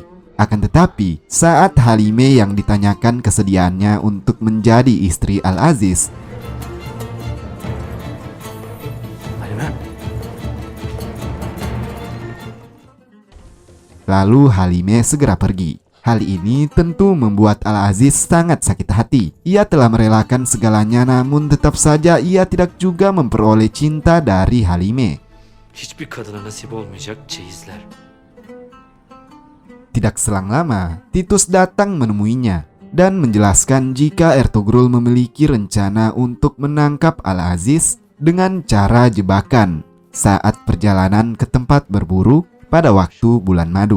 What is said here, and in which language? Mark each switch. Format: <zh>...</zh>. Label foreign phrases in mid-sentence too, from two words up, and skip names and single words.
<id>Akan tetapi, saat Halime yang ditanyakan kesediaannya untuk menjadi istri Al-Aziz, lalu Halime segera pergi. Hal ini tentu membuat Al-Aziz sangat sakit hati. Ia telah merelakan segalanya, namun tetap saja ia tidak juga memperoleh cinta dari Halime.</id> <tr>Hiçbir kadına nasip olmayacak çeyizler.</tr> <id>Tidak selang lama, Titus datang menemuinya dan menjelaskan jika Ertugrul memiliki rencana untuk menangkap Al-Aziz dengan cara jebakan saat perjalanan ke tempat berburu pada waktu bulan madu.</id>